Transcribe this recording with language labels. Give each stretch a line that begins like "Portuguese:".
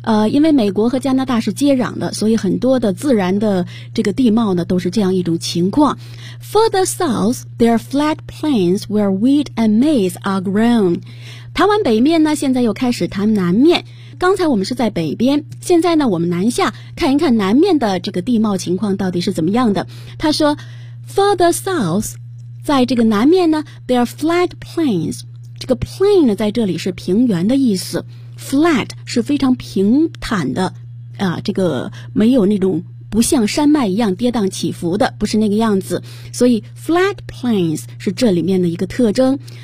Chinese: 因为美国和加拿大是接壤的，所以很多的自然的这个地貌呢都是这样一种情况。
English: Further south, there are flat plains where wheat and maize are grown.
Chinese: 台湾北面呢现在又开始谈南面，刚才我们是在北边，现在呢我们南下看一看南面的这个地貌情况到底是怎么样的。他说
English: Further south,
Chinese: 在这个南面呢
English: There are flat plains.
Chinese: 这个 plain 呢在这里是平原的意思， flat 是非常平坦的啊，这个没有那种不像山脉一样跌宕起伏的，不是那个样子，所以
English: flat plains
Chinese: 是这里面的一个特征。